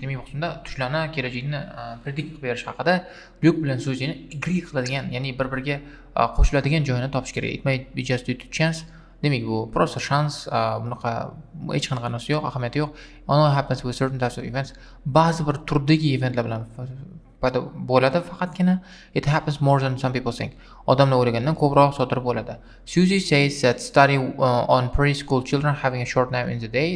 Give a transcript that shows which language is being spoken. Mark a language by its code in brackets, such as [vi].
[uz] Demak shunda tushlarni kelajakni predict qilib berish haqida Luke bilan so'zini agree qiladigan, ya'ni bir-biriga qo'shiladigan joyini topish kerak. [en] It might be just due to chance. [uz] Demak bu просто shans, bunaqa hech qanaqa narsa yo'q, ahamiyati yo'q. [en] Only happens with certain types of events. [uz] Ba'zi bir turdagi eventlar bilan bo'ladi faqatgina. [en] It happens more than some people think. [uz] Odamlar o'ylagandan ko'proq sodir bo'ladi. [en] Susie says that study on preschool children having a short nap in the day.